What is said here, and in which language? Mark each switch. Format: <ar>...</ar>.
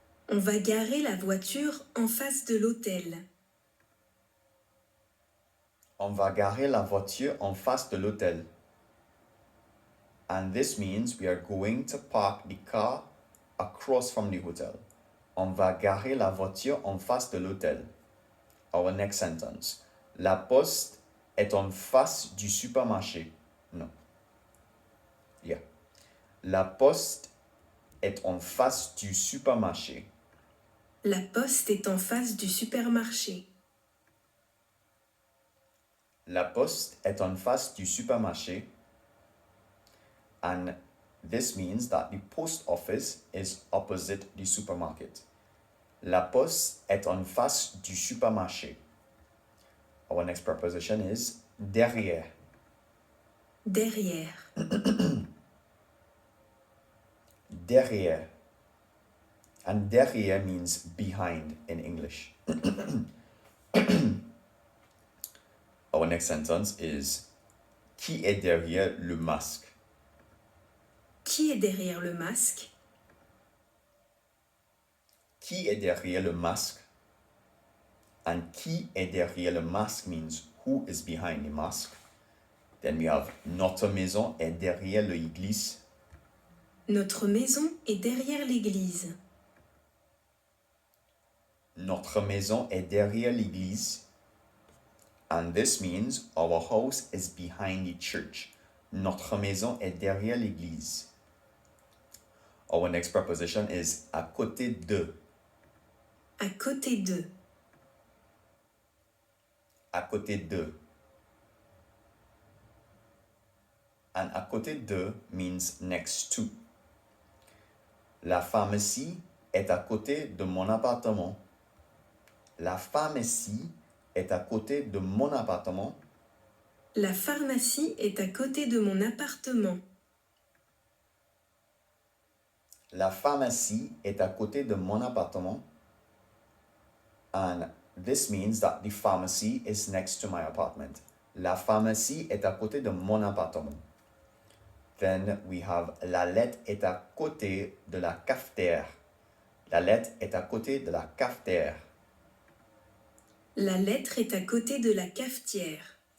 <fr>On va garer la voiture en face de l'hôtel. On va garer la voiture en face de l'hôtel.</fr> <en>And this means we are going to park the car across from the hotel.</en> <fr>On va garer la voiture en face de l'hôtel.</fr> <en>Our next sentence.</en> <fr>La poste est en face du supermarché.</fr> <en>No. Yeah.</en> <fr>La poste est en face du supermarché. La poste est en face du supermarché. La poste est en face du supermarché.</fr> <en>And this means that the post office is opposite the supermarket.</en> <fr>La poste est en face du supermarché.</fr> <en>Our next preposition is derrière.</en> <fr>Derrière. Derrière.</fr> <en>And derrière means behind in English. Our next sentence is</en> <fr>qui est derrière le masque? Qui est derrière le masque? Qui est derrière le masque? And qui est derrière le masque</fr> <en>means who is behind the mask. Then we have</en> <fr>notre maison est derrière l'église. Notre maison est derrière l'église. Notre maison est derrière l'église.</fr> <en>And this means our house is behind the church.</en> <fr>Notre maison est derrière l'église.</fr> <en>Our next preposition is</en> <fr>à côté de. À côté de. À côté de. And à côté de</fr> <en>means next to.</en> <fr>La pharmacie est à côté de mon appartement. La pharmacie est à côté de mon appartement. La pharmacie est à côté de mon appartement. La pharmacie est à côté de mon appartement.</fr> <en>And this means that the pharmacy is next to my apartment.</en> <fr>La pharmacie est à côté de mon appartement.</fr> <en>Then we have</en> <fr>la lettre est à côté de la cafetière. La lettre est à côté de la cafetière. La lettre est à côté de la cafetière.</fr>